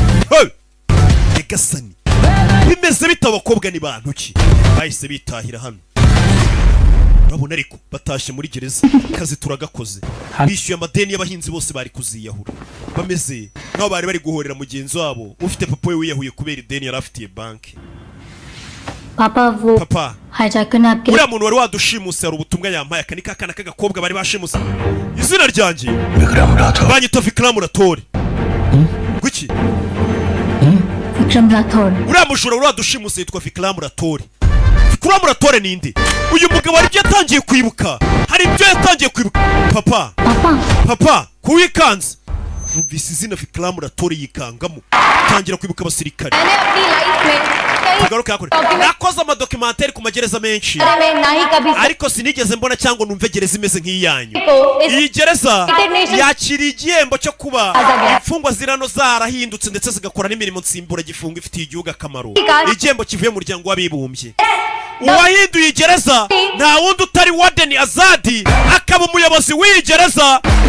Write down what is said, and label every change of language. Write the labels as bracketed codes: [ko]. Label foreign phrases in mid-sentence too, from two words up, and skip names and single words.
[rw] Nyagasani bimeze bita abakobwa ni bantu ki bahise bitahira hano urabona ariko batashye muri gereza kazi turagakoze bishyuye amadeni y'abahinzi bose bari kuziyahura bameze nk'aho bari bari guhorera mugenzi wabo ufite papa we wiyahuye kubera ideni yari afitiye banki [hi] पापा वो [rw] papa [hi] हाईजैकर ने आपके [rw] uriya muntu wari wadushimuse hari ubutumwa yampaye aka ni kakana k'agakobwa bari bashimuse izina ryanjye [hi] विक्रम राठौर [rw] banyita Vikram Ratore guki [hi] विक्रम राठौर [rw] uriya mujura wari wadushimuse yitwa Vikram Ratore Vikram Ratore ninde uyu mugabo hari ibyo yatangiye kwibuka papa papa kuwikanze numvise izina Vikram Ratore yikangamo tangira kwibuka abasirikare [hi] मैंने अपनी लाइफ में [rw] nakoze amadokumentari ku magereza menshi ariko sinigeze mbona cyangwa numve gereza imeze nk'iyanyu iyi gereza yakira igihembo cyo kuba imfungwa zirano zarahindutse ndetse zigakora n'imirimo nsimbura gifungo ifitiye igihugu akamaro igihembo kivuye mu muryango w'abibumbye uwahinduye gereza nta wundi utari Warden Azadi akaba umuyobozi w'iyi gereza ndetse